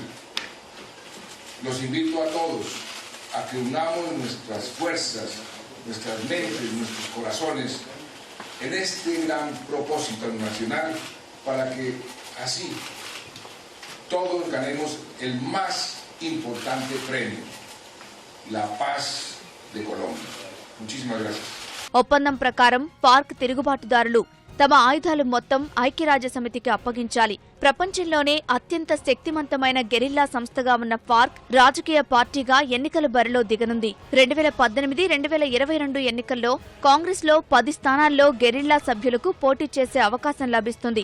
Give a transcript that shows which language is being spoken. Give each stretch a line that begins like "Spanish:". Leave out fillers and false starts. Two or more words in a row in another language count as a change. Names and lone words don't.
Spanish: Los invito a todos a que unamos nuestras fuerzas, nuestras mentes, nuestros corazones en este gran propósito nacional para que así todos ganemos el más importante premio, la paz de Colombia. Muchísimas gracias.
Telugu: ఒప్పందం ప్రకారం పార్క్ తిరుగుబాటుదారులు తమ ఆయుధాలు మొత్తం ఐక్యరాజ్యసమితికి అప్పగించాలి. ప్రపంచంలోనే అత్యంత శక్తివంతమైన గెరిల్లా సంస్థగా ఉన్న ఫార్క్ రాజకీయ పార్టీగా ఎన్నికల బరిలో దిగనుంది. 2018-2022 ఎన్నికల్లో కాంగ్రెస్లో 10 స్థానాల్లో గెరిల్లా సభ్యులకు పోటీ చేసే అవకాశం లభిస్తుంది.